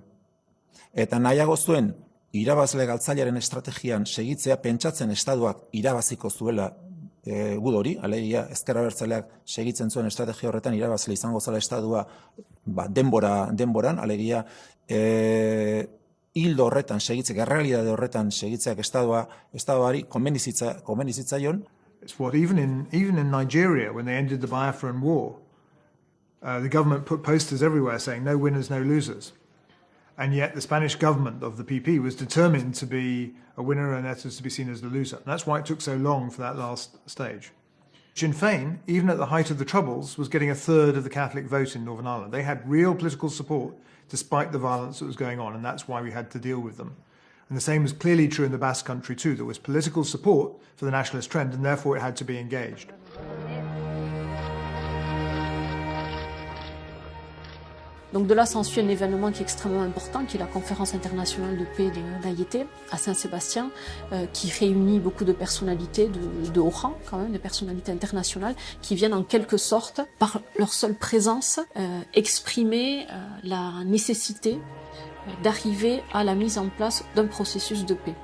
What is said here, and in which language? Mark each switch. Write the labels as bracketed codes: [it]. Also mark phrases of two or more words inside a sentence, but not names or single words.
[eu] Eta nahiago zuen, irabazle galtzailearen estrategian segitzea, pentsatzen estatuak irabaziko zuela gudu hori, alegia ezker abertzaleak segitzen zuen estrategia horretan irabazle izango zela estatua denboran, alegia hildo horretan segitzek, errealitate horretan segitzeak estatuari konbenizitzaion. [en] It's what even in Nigeria, when they ended the Biafran War, the government put posters everywhere saying no winners, no losers. And yet the Spanish government of the PP was determined to be a winner and Etas to be seen as the loser. And that's why it took so long for that last stage. Sinn Féin, even at the height of the Troubles, was getting a third of the Catholic vote in Northern Ireland. They had real political support despite the violence that was going on, and that's why we had to deal with them. And the same was clearly true in the Basque Country too. There was political support for the nationalist trend, and therefore it had to be engaged. [fr] Donc de là s'ensuit un événement qui est extrêmement important, qui est la conférence internationale de paix de l'AIT à Saint-Sébastien, qui réunit beaucoup de personnalités de haut rang, quand même, des personnalités internationales, qui viennent en quelque sorte, par leur seule présence, exprimer la nécessité d'arriver à la mise en place d'un processus de paix.